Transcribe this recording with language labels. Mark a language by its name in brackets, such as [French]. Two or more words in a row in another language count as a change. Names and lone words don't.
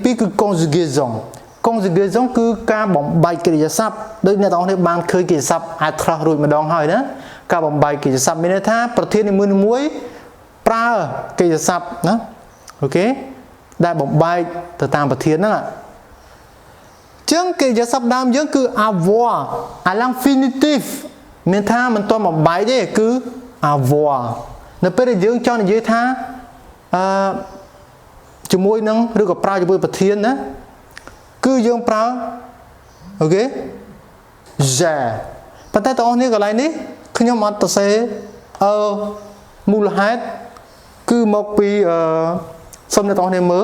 [Khmer] 2គឺ conjugaison គឺការបំបែកកិរិយាសព្ទដោយអ្នកទាំងអស់គ្នាបានឃើញកិរិយាសព្ទ être រួចម្ដងហើយណាការបំបែកកិរិយាសព្ទមានន័យថាប្រធាននីមួយៗប្រើកិរិយាសព្ទណាអូខេដែលបំបែកទៅតាមប្រធានហ្នឹងចឹងកិរិយាសព្ទដើមយើងគឺ [French] avoir à l'infinitif [Khmer] មានថាមិនទាន់បំបែកទេគឺ avoir នៅពេលដែលយើងចង់និយាយថា ជាមួយនឹងឬក៏ប្រើជាមួយប្រធានណាគឺយើងប្រើអូខេ j'ai ប៉ុន្តែបងប្អូនកន្លែងនេះខ្ញុំអត់ទៅសេមូលហេតុគឺមកពីសូមអ្នកទាំងអស់គ្នាមើល